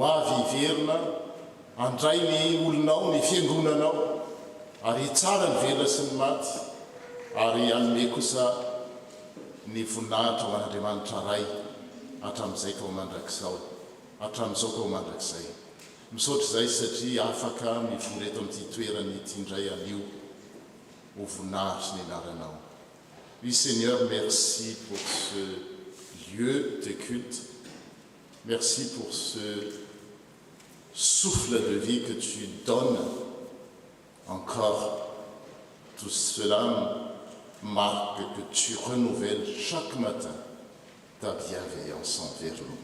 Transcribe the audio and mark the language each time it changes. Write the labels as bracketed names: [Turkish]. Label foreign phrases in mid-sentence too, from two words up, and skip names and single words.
[Malagasy] avy iverina andray ny olonao ny fiangonanao ary tsara ny vela sy ny maty ary anome kosa ny voninahitra ho an'Andriamanitra ray hatramin'izay ka ho mandrakizao hatramin'izao ka ho mandrakizay misaotra izay satria afaka mivory eto amin'ity toerany ity indray anio ho voninahitra ny anaranao. [French] Oui Seigneur, merci pour ce lieu de culte, merci pour ce souffle de vie que tu donnes encore. Tout cela marque que tu renouvelles chaque matin ta bienveillance envers nous.